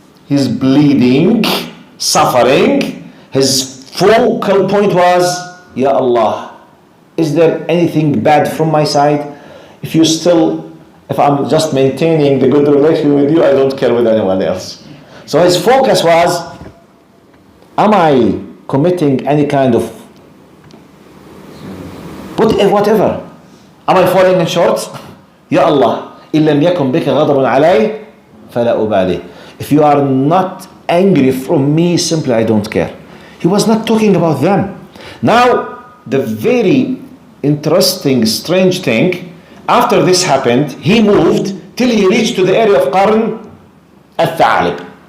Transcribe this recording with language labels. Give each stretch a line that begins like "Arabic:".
English: He's bleeding, suffering. His focal point was, Ya Allah, is there anything bad from my side? If you still If I'm just maintaining the good relation with you, I don't care with anyone else. So his focus was, am I committing any kind of whatever? Am I falling in short?
Arabic: Ya Allah, إِن لَمْ يَكُنْ بِكَ غَضَبٌ عَلَيْهِ فَلَا أُبَالِي.
English: If you are not angry from me, simply I don't care. He was not talking about them. Now, the very interesting, strange thing, after this happened, he moved till he reached to the area of Qarn al-Tha'alib.